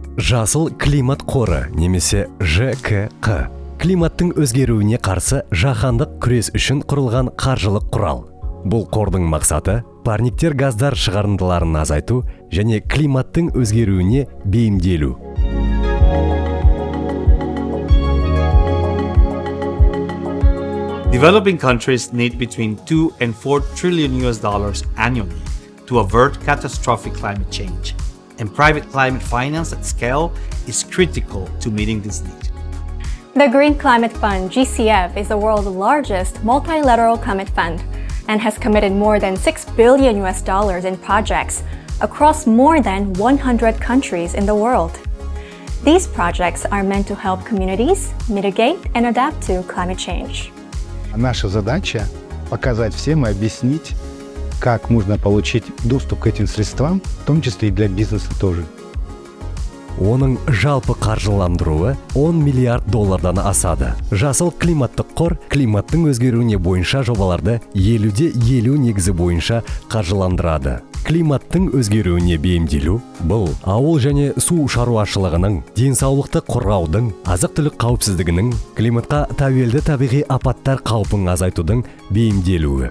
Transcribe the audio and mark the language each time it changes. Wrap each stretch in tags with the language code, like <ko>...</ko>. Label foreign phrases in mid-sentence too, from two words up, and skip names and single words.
<kk>Жасыл климат қоры немесе ЖКQ. Климаттың өзгеруіне қарсы жаһандық күрес үшін құрылған қаржылық құрал. Бұл қордың мақсаты парниктер газдар шығарындыларын азайту және климаттың өзгеруіне бейімделу.</kk> <en>Developing countries need between 2 and 4 trillion US dollars annually to avert catastrophic climate change. And private climate finance at scale is critical to meeting this need. The Green Climate Fund, GCF, is the world's largest multilateral climate fund and has committed more than $6 billion in projects across more than 100 countries in the world. These projects are meant to help communities mitigate and adapt to climate change.</en> <ru>Наша задача – показать всем и объяснить, как можно получить доступ к этим средствам, в том числе и для бизнеса тоже.</ru> <kk>Оның жалпы қаржыландыруы $10 миллиард асады. Жасыл климаттық қор климаттың өзгеруіне бойынша жобаларды 50-50 негізі бойынша қаржыландырады. Климаттың өзгеруіне бейімделу бұл ауыл және су шаруашылығының, денсаулықты қорғаудың, азық-түлік қауіпсіздігінің, климатқа тәуелді табиғи апаттар қаупін азайтудың бейімделуі.</kk>